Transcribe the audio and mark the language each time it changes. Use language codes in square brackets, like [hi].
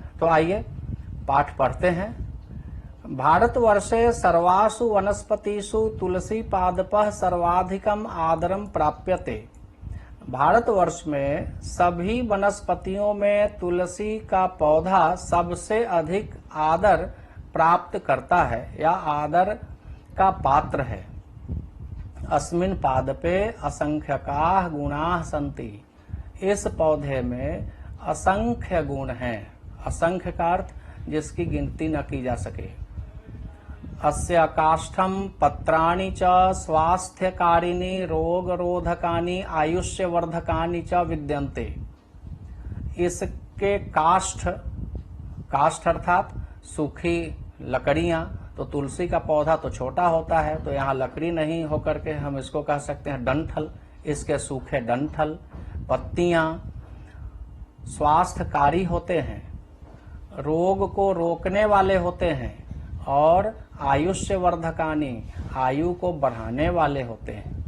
[hi] तो आइए पाठ पढ़ते हैं। [sa] भारतवर्षे सर्वासु वनस्पतिषु तुलसी पादपः सर्वाधिकम आदरम प्राप्यते। [hi] भारतवर्ष में सभी वनस्पतियों में तुलसी का पौधा सबसे अधिक आदर प्राप्त करता है या आदर का पात्र है। [sa] अस्मिन् पादपे असंख्यकाः गुणाः सन्ति। [hi] इस पौधे में असंख्य गुण हैं। असंख्य का अर्थ जिसकी गिनती न की जा सके। [sa] अस्य काष्ठम पत्राणि च स्वास्थ्यकारिणी रोगरोधकानि आयुष्यवर्धकानि च विद्यन्ते। [hi] इसके काष्ठ अर्थात सूखी लकड़ियां। तो तुलसी का पौधा तो छोटा होता है, तो यहाँ लकड़ी नहीं होकर के हम इसको कह सकते हैं डंठल। इसके सूखे डंठल, पत्तियां स्वास्थ्यकारी होते हैं, रोग को रोकने वाले होते हैं और आयुष्यवर्धकानि आयु को बढ़ाने वाले होते हैं।